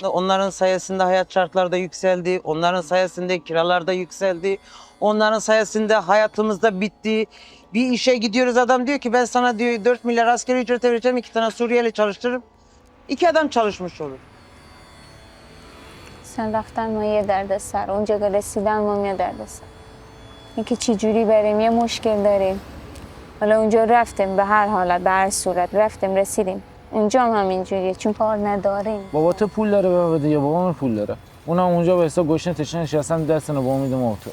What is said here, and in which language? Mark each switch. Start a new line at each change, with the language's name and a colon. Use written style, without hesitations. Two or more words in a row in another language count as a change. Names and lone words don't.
Turkish: Onların sayesinde hayat şartları da yükseldi, onların sayesinde kiralar da yükseldi, onların sayesinde hayatımızda bitti. Bir işe gidiyoruz, adam diyor ki ben sana diyor 4 milyar asgari ücret vereceğim, 2 tane Suriyeli çalıştırırım. 2 adam çalışmış olur.
Persian: sen رفتن ما یه درد سر، اونجا که رسیدن ما یه درد سر. اینکه چی جوری بریم، یه مشکل داریم. حالا اونجا رفتیم، به هر حالت به هر صورت رفتیم رسیدیم. اونجا هم همینجوریه چون کار نداریم. بابا تو پول داره بده یا بابام پول داره؟ اونم اونجا به حساب گشنه تشنه نشستم دستنو با امید موتور.